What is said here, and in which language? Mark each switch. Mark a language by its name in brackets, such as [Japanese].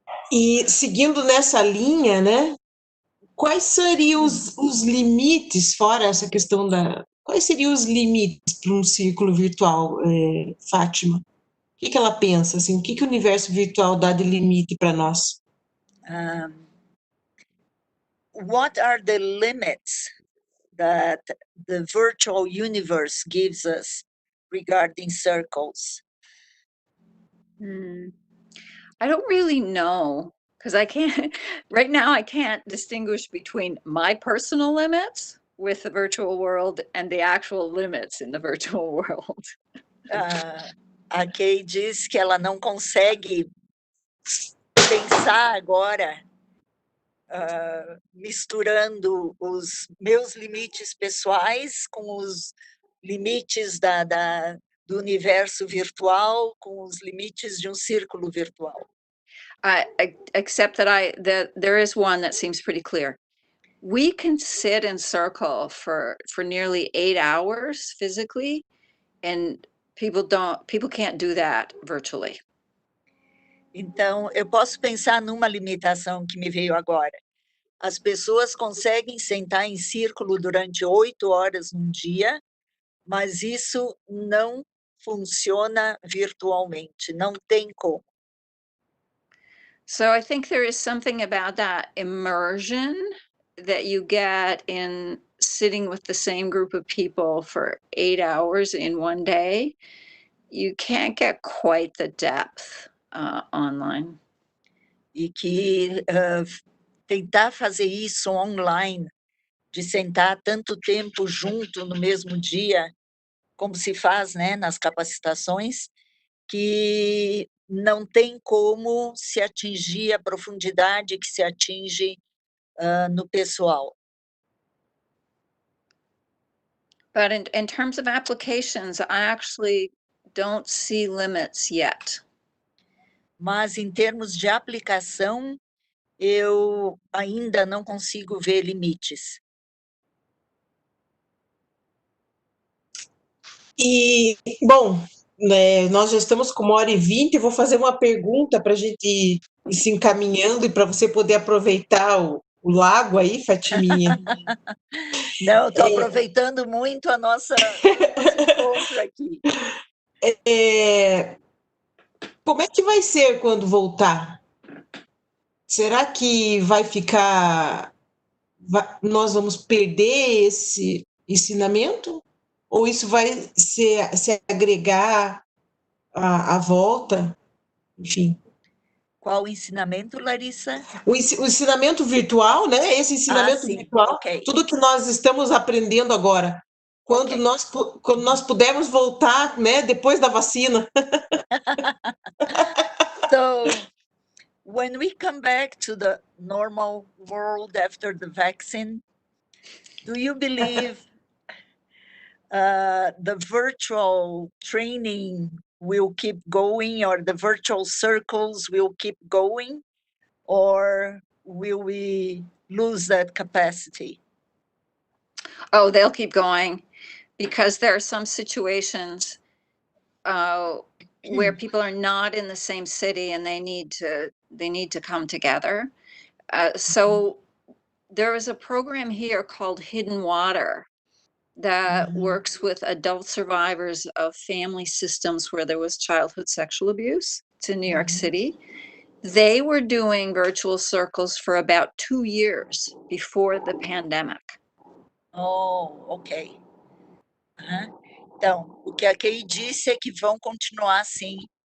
[Portuguese] E seguindo nessa linha, né? Quais seriam os limites, fora essa questão da... Quais seriam os limites para um círculo virtual, Fátima? O que ela pensa, assim? O que o universo virtual dá de limite para nós? [English] What are the limits that the virtual universe gives us regarding circles? I don't really know, because I can't, right now I can't distinguish between my personal limits with the virtual world and the actual limits in the virtual world. [Portuguese] A Kay diz que ela não consegue pensar agora misturando os meus limites pessoais com os limites do universo virtual, com os limites de um círculo virtual. [English] Except that there is one that seems pretty clear. We can sit in circle for nearly 8 hours physically, and people can't do that virtually. [Portuguese] Então, eu posso pensar numa limitação que me veio agora. As pessoas conseguem sentar em círculo durante 8 horas num dia, mas isso não funciona virtualmente, não tem como. [English] So I think there is something about that immersion that you get in sitting with the same group of people for 8 hours in one day. You can't get quite the depth online. [Portuguese] E que tentar fazer isso online, de sentar tanto tempo junto no mesmo dia, como se faz, né, nas capacitações, que não tem como se atingir a profundidade que se atinge no pessoal. [English] But in terms of applications, I actually don't see limits yet. [Portuguese] Mas, em termos de aplicação, eu ainda não consigo ver limites. E, bom, né, nós já estamos com 1h20, eu vou fazer uma pergunta para a gente ir se encaminhando e para você poder aproveitar o lago aí, Fatiminha. Não, estou aproveitando muito o nosso encontro aqui. Como é que vai ser quando voltar? Será que vai ficar... nós vamos perder esse ensinamento? Ou isso vai se agregar à volta? Enfim. Qual o ensinamento, Laryssa? O ensinamento virtual, né? Esse ensinamento virtual, [English] okay. [Portuguese] Tudo que nós estamos aprendendo agora. Quando nós pudermos voltar, né? Depois da vacina. [English] So, when we come back to the normal world after the vaccine, do you believe the virtual training will keep going, or the virtual circles will keep going, or will we lose that capacity? Oh, they'll keep going, because there are some situations where people are not in the same city and they need to come together. So there is a program here called Hidden Water that works with adult survivors of family systems where there was childhood sexual abuse. It's in New York City. They were doing virtual circles for about 2 years before the pandemic. Oh, ok. [Portuguese] Então, o que a Kay disse é que vão continuar assim.